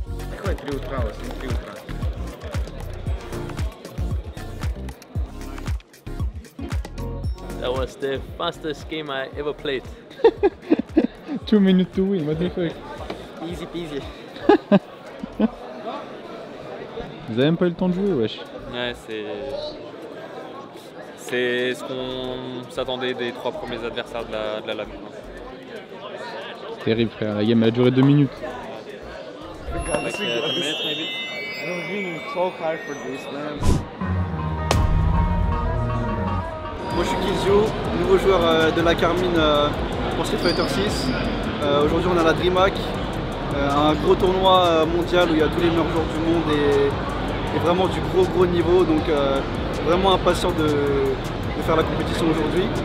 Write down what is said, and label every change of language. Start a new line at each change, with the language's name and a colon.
Russian: Какое 3 утра у вас? 3 утра.
English: That was the fastest game I ever played. 2 minutes to win, what the fuck? Easy peasy.
French: Vous avez même pas eu le temps de jouer, wesh. Ouais, c'est ce qu'on s'attendait des 3 premiers adversaires de la LAN. C'est terrible, frère. La game a duré 2 minutes.
English: Like 2 minutes maybe. I was being so hard for this, man.
French: Moi je suis Kizio, nouveau joueur de la Carmine pour Street Fighter 6. Aujourd'hui on a la DreamHack, un gros tournoi mondial où il y a tous les meilleurs joueurs du monde et vraiment du gros niveau, donc vraiment impatient de faire la compétition aujourd'hui.